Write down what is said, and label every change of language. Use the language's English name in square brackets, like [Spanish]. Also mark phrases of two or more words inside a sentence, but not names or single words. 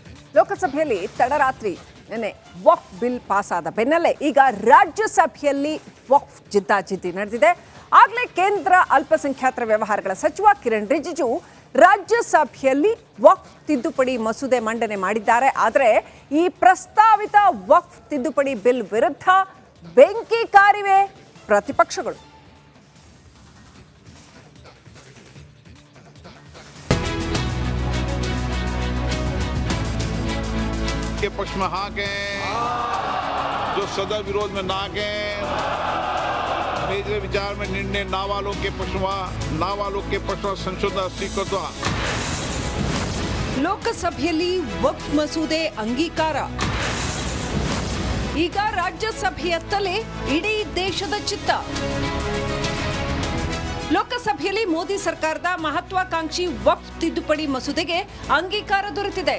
[Kannada] ಲೋಕಸಭೆಯಲ್ಲಿ ತಡರಾತ್ರಿ ನಿನ್ನೆ ವಕ್ಫ್ ಬಿಲ್ ಪಾಸ್ ಆದ ಬೆನ್ನಲ್ಲೇ ಈಗ ರಾಜ್ಯಸಭೆಯಲ್ಲಿ ವಕ್ಫ್ ಜಿದ್ದಾಜಿದ್ದಿ ನಡೆದಿದೆ. ಆಗಲೇ ಕೇಂದ್ರ ಅಲ್ಪಸಂಖ್ಯಾತರ ವ್ಯವಹಾರಗಳ ಸಚಿವ ಕಿರಣ್ ರಿಜಿಜು ರಾಜ್ಯಸಭೆಯಲ್ಲಿ ವಕ್ಫ್ ತಿದ್ದುಪಡಿ ಮಸೂದೆ ಮಂಡನೆ ಮಾಡಿದ್ದಾರೆ. ಆದರೆ ಈ ಪ್ರಸ್ತಾವಿತ ವಕ್ಫ್ ತಿದ್ದುಪಡಿ ಬಿಲ್ ವಿರುದ್ಧ ಬೆಂಕಿ ಕಾರಿವೆ ಪ್ರತಿಪಕ್ಷಗಳು. [Hindi] के पक्ष में हाँ गए, जो सदा विरोध में ना गए, मेरे विचार में निर्णय ना वालों के पक्ष में संशोधन स्वीकृत. [Kannada] ಲೋಕಸಭೆಯಲ್ಲಿ ವಕ್ಫ್ ಮಸೂದೆ ಅಂಗೀಕಾರ. ಈಗ ರಾಜ್ಯಸಭೆಯತ್ತಲೇ ಇಡೀ ದೇಶದ ಚಿತ್ತ. ಲೋಕಸಭೆಯಲ್ಲಿ ಮೋದಿ ಸರ್ಕಾರದ ಮಹತ್ವಾಕಾಂಕ್ಷಿ ವಕ್ಫ್ ತಿದ್ದುಪಡಿ ಮಸೂದೆಗೆ ಅಂಗೀಕಾರ ದೊರೆತಿದೆ.